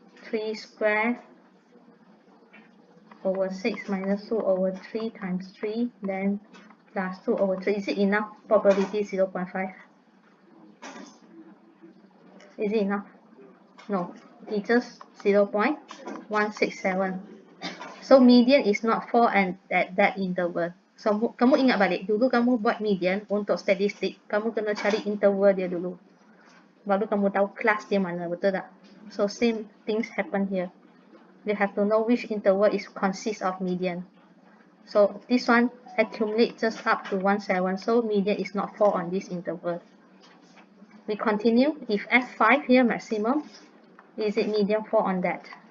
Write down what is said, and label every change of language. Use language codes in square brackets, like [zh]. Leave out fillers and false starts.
[en] 3 square over 6 minus 2 over 3 times 3, then plus 2 over 3. Is it enough? Probability 0.5. Is it enough? No, it's just 0.167. So median is not fall and at that interval. [ms] So kamu ingat balik, dulu kamu buat median untuk statistik, kamu kena cari interval dia dulu. Baru kamu tahu kelas dia mana, betul tak? [en] So same things happen here. You have to know which interval is consists of median. So this one accumulate just up to 17, so median is not fall on this interval. We continue. If F5 here maximum, is it median fall on that?